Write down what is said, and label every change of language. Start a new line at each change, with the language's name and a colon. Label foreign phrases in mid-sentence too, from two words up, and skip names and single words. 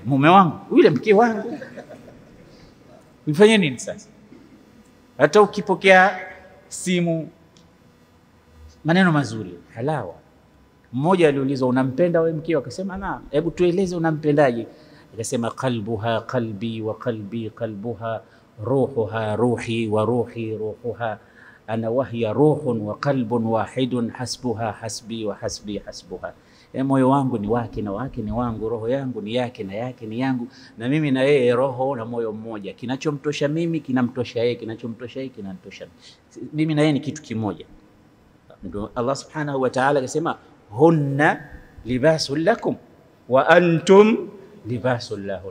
Swahili: Mume wangu yule mke wangu. Nifanye nini sasa? Hata ukipokea simu maneno mazuri, halawa. Mmoja aliulizwa, unampenda wewe mkeo? Akasema naam. Hebu tueleze unampendaje?
Arabic: Akasema قلبها قلبي وقلبي قلبها روحها روحي وروحي روحها أنا وهي روح وقلب واحد حسبها حسبي وحسبي حسبها.
Swahili: Moyo wangu ni wake na wake ni wangu, roho yangu ni yake na yake ni yangu, na mimi na yeye roho na moyo mmoja. Kinachomtosha mimi kinamtosha yeye, kinachomtosha yeye kinamtosha mimi, na yeye ni kitu kimoja.
Arabic: Ndio الله سبحانه وتعالى akasema هن لباس لكم وأنتم لباس لهن.